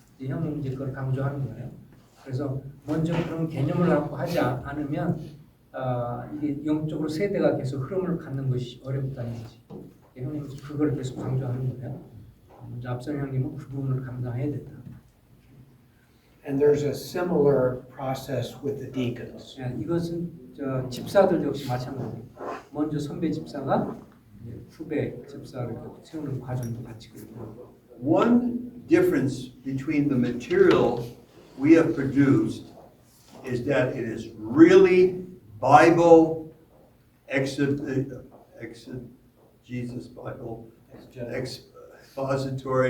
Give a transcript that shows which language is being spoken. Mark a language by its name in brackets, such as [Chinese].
[Korean] 이제 형님 이제 그걸 강조하는 거예요. 그래서 먼저 그런 개념을 갖고 하지 않으면 이게 영적으로 세대가 계속 흐름을 갖는 것이 어렵다는 거지. 형님 그걸 계속 강조하는 거예요. 먼저 앞선 형님은 그 부분을 감당해야 된다. [English] And there's a similar process with the deacons. [Korean] 이것은 집사들 역시 마찬가지예요. 먼저 선배 집사가 후배 집사를 세우는 과정도 같이 그렇고. [English] One difference between the material we have produced is that it is really Bible Jesus Bible expository.